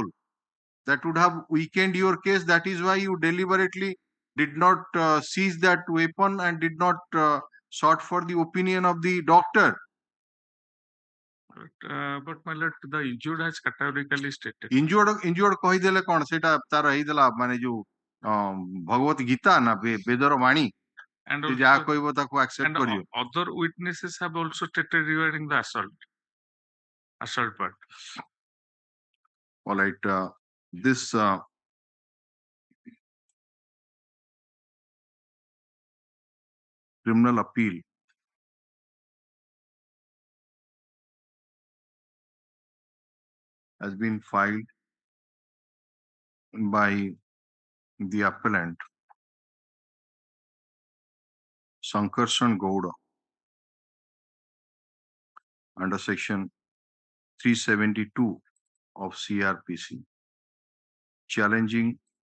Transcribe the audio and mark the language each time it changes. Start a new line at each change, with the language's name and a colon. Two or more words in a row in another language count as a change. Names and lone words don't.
English: That would have weakened your case. That is why you deliberately did not seize that weapon and did not sought for the opinion of the doctor. But my lord, the injured has categorically stated.
Odia: Injured କହିଦେଲେ କ'ଣ ସେଟା ତାର ହେଇଥିଲା ମାନେ ଯୋଉ ଭଗବତ ଗୀତା ନା ବେଦର ବାଣୀ, ସେ ଯାହା କହିବ ତାକୁ accept କରିବ.
English: Other witnesses have also stated regarding the assault part. All right, this criminal appeal has been filed by the appellant Sankarshan Gowda under section 372 of CRPC, challenging